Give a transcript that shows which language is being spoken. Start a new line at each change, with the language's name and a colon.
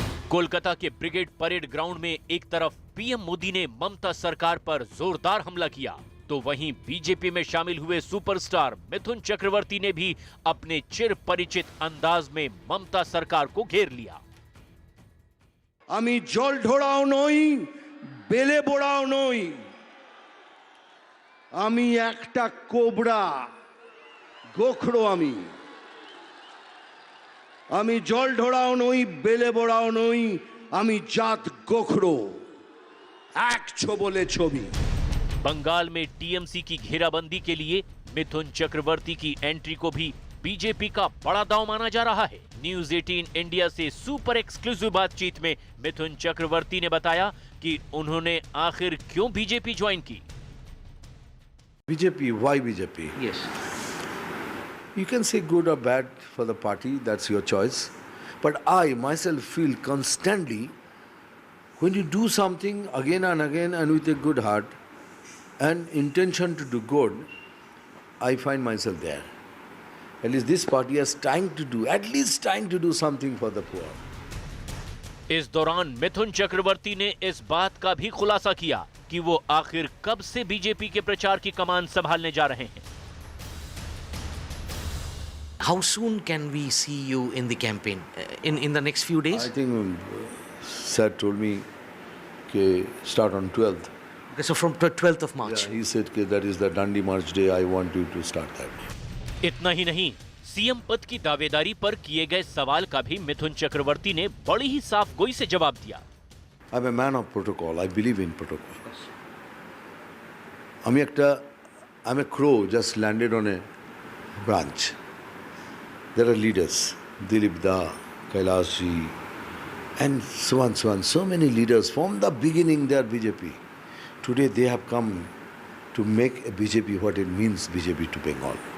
Hindi: कोलकाता के brigade parade ground में एक तरफ पीएम मोदी ने ममता सरकार पर जोरदार हमला किया, तो वहीं बीजेपी में शामिल हुए सुपरस्टार मिथुन चक्रवर्ती ने भी अपने चिर परिचित अंदाज में ममता सरकार को घेर लिया।
Bangla: আমি জল ঢোড়াও নই, বেলে বোড়াও নই, আমি একটা কোবরা, গোখরো আমি। আমি জল ঢোড়াও নই, বেলে বোড়াও নই, আমি জাত গোখরো, এক ছোবলে ছবি।
Hindi: बंगाल में टीएमसी की घेराबंदी के लिए मिथुन चक्रवर्ती की एंट्री को भी बीजेपी का बड़ा दांव माना जा रहा है। न्यूज 18 इंडिया से सुपर एक्सक्लूसिव बातचीत में मिथुन चक्रवर्ती ने बताया कि उन्होंने आखिर क्यों बीजेपी ज्वाइन की।
English: BJP, why BJP? Yes. You can say good or bad for the party, that's your choice. But I myself feel constantly when you do something again and again and with a good heart and intention to do good, I find myself there. At least this party is trying to do something for the poor.
Hindi: इस दौरान मिथुन चक्रवर्ती ने इस बात का भी खुलासा किया कि वो आखिर कब से बीजेपी के प्रचार की कमान संभालने जा रहे हैं।
English: How soon can we see you in the campaign? In the next few days? I think Sir told me that start on 12th. Okay, so from 12th of March. Yeah, he said that is the Dandi March day. I want you to start that day.
Hindi: इतना ही नहीं, CM पद की दावेदारी पर किए गए सवाल का भी मिथुन चक्रवर्ती ने बड़ी ही साफ गोई से जवाब दिया।
English: I'm a man of protocol. I believe in protocol. I'm a crow just landed on a branch. There are leaders, Dilip Da, Kailash Ji, and so on. So many leaders from the beginning they are BJP. Today they have come to make a BJP what it means BJP to Bengal.